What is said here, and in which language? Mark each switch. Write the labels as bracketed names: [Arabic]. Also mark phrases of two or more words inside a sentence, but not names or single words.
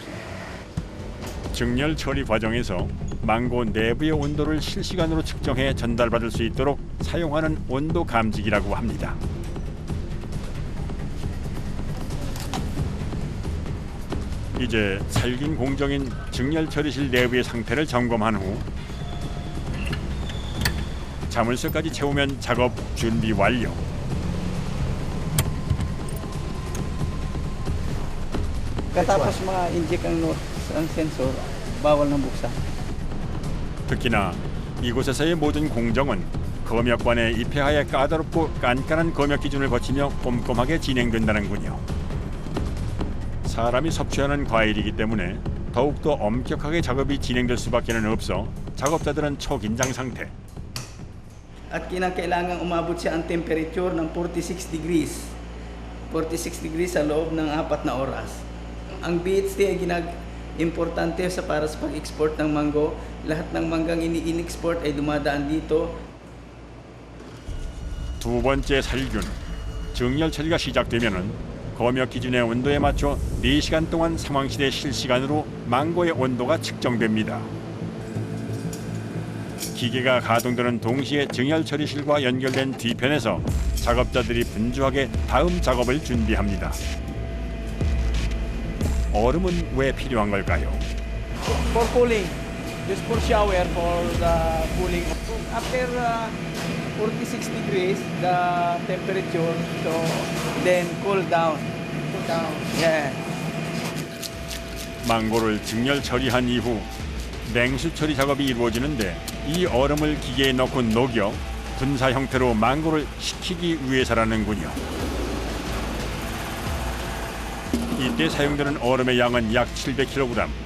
[Korean] 증열 처리 과정에서 망고 내부의 온도를 실시간으로 측정해 전달받을 수 있도록 사용하는 온도 감지기라고 합니다. 이제 살균 공정인 증열 처리실 내부의 상태를 점검한 후 자물쇠까지 채우면 작업 준비 완료. [Filipino] Katapos ma-inject ang sensor, bawal ng buksan. [Korean] 특히나 이곳에서의 모든 공정은 검역관에 입회하여 까다롭고 깐깐한 검역 기준을 거치며 꼼꼼하게 진행된다는군요. 사람이 섭취하는 과일이기 때문에 더욱더 엄격하게 작업이 진행될 수밖에는 없어 작업자들은 초긴장 상태. [Filipino] At kinakailangan umabot siya ang temperature ng 46 degrees. 46 degrees sa loob ng 4 na oras. Ang BHT ay importante para sa pag-export ng mango. Lahat ng manggang ini-export ay dumadaan dito. [Korean] 두 번째 살균. 증열 처리가 시작되면은 검역 기준의 온도에 맞춰 4시간 동안 상황실에 실시간으로 망고의 온도가 측정됩니다. 기계가 가동되는 동시에 증열 처리실과 연결된 뒤편에서 작업자들이 분주하게 다음 작업을 준비합니다. 얼음은 왜 필요한 걸까요? [English] For cooling. Just for shower for the cooling. After 46 degrees the temperature, so then cool down. Cool down. Yeah. [Korean] 망고를 증열 처리한 이후 냉수 처리 작업이 이루어지는데 이 얼음을 기계에 넣고 녹여 분사 형태로 망고를 식히기 위해서라는군요. 이때 사용되는 얼음의 양은 약 700kg.